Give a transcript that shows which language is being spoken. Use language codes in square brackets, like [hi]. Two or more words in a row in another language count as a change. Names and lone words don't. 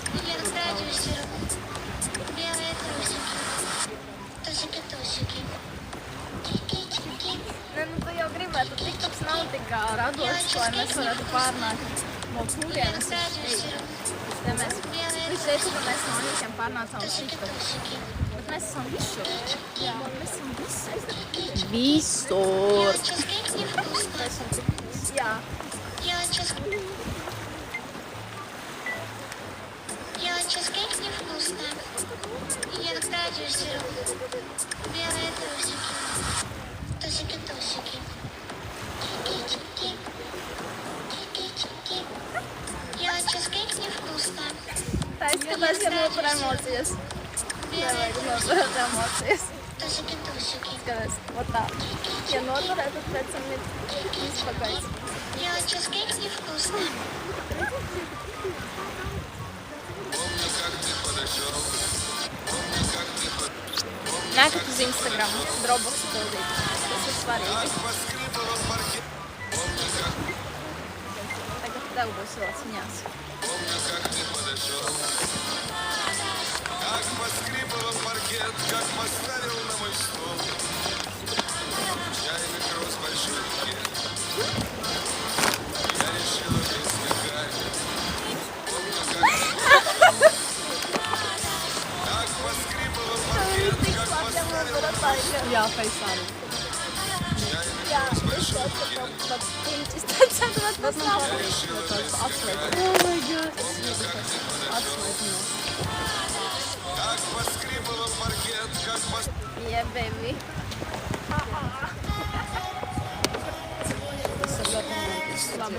[lv] Ne, nu tu jau gribētu, TikToks nav tik radošs, lai mēs varētu pārnākt no kurienes uz šeit. Viņš teica, ka mēs no Anīkiem pārnācām uz TikToku. Bet mēs esam visur. Jā, mēs esam visur. Visur. Jā. [ru] Делать чизкейк невкусно. Я кстати жру белые трусики. Тусики-тусики. Чики-чики. Чики-чики. Делать чизкейк невкусно. [lv] Tā izskatās, ja notur emocijas. Nevajag noturēt emocijas. [ru] Тусики-тусики. [lv] Skaties, ot tā. Ja noturē, tad pēc tam ir izpakaļs. [ru] Делать чизкейк невкусно. [lv] Nākat uz Instagram, Dropboxu pildīt. Tas ir svarīgi. Tagad tev būs vēl ciņās. [ru] Как поскрипывал паркет, как поставил на мой стол чайный кросс большой букет. Я решила прискакать. Помню, как поскрипывал паркет, как поставил на мой стол [lv] Jā, Faisāli. [ru] чайный [lv] Jā, [ru] кросс [lv] es [ru] большой [lv] tev [ru] букет. [lv] pat piņķis tāds atvērt Bet man pasauli. patīk, ka tāds atslēdz. [en] Oh my god. Atslēdzinās. [ru] Как поскрипывал паркет, как поставил. [en] Yeah, baby. [lv] Tas ir ļoti romantisks. Labi.